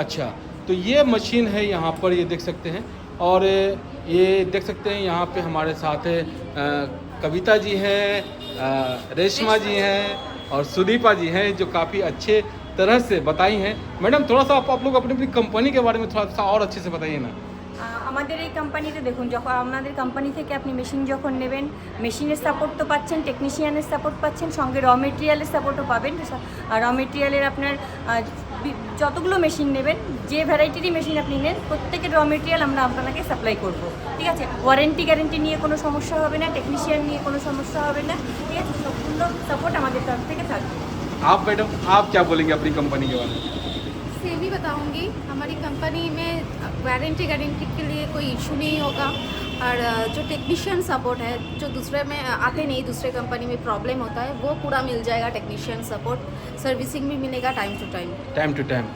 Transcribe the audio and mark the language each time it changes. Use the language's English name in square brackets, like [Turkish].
[Hindi] अच्छा, तो ये मशीन है यहाँ पर, ये देख सकते हैं। और ये देख सकते हैं यहाँ पे हमारे साथ कविता जी हैं, रेशमा जी हैं और सुदीपा जी हैं, जो काफ़ी अच्छे तरह से बताई हैं। मैडम थोड़ा सा आप लोग अपनी अपनी कंपनी के बारे में थोड़ा सा और अच्छे से बताइए ना। [Bangla] আমাদের এই কোম্পানিতে দেখুন, যখন আপনাদের কোম্পানি থেকে আপনি মেশিন যখন নেবেন, মেশিনের সাপোর্ট তো পাচ্ছেন, টেকনিশিয়ানের সাপোর্ট পাচ্ছেন, সঙ্গে র মেটেরিয়ালের সাপোর্টও পাবেন। র মেটেরিয়ালের আপনার যতগুলো মেশিন নেবেন, যে ভ্যারাইটিরই মেশিন আপনি নেন, প্রত্যেকের র মেটেরিয়াল আমরা আপনাকে সাপ্লাই করব। ঠিক আছে, ওয়ারেন্টি গ্যারেন্টি নিয়ে কোনো সমস্যা হবে না, টেকনিশিয়ান নিয়ে কোনো সমস্যা হবে না। ঠিক আছে, সম্পূর্ণ সাপোর্ট আমাদের তরফ থেকে থাকবে। [Hindi] आप मैडम आप क्या बोलेंगे अपनी कंपनी के बारे में? ये भी बताऊंगी, हमारी कंपनी में वारंटी गारंटी के लिए कोई इशू नहीं होगा। और जो टेक्नीशियन सपोर्ट है, जो दूसरे में आते नहीं, दूसरे कंपनी में प्रॉब्लम होता है, वो पूरा मिल जाएगा। टेक्नीशियन सपोर्ट, सर्विसिंग भी मिलेगा टाइम टू टाइम।